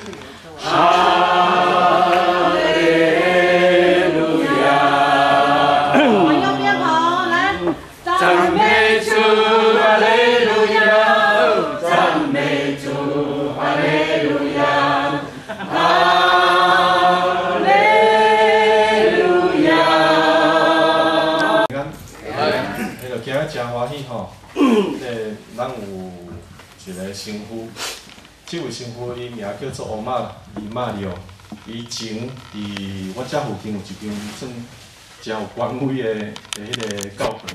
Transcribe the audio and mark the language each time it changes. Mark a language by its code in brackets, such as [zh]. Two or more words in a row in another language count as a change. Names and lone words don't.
[nan] 赞美主，哈利路亚！赞美主，哈利路亚！哈利路亚！迄个今日真欢喜吼，咱有一个师傅，这位师傅伊名叫做欧伊马利奥，伊前伫我遮附近有一间算真有权威的迄个教堂。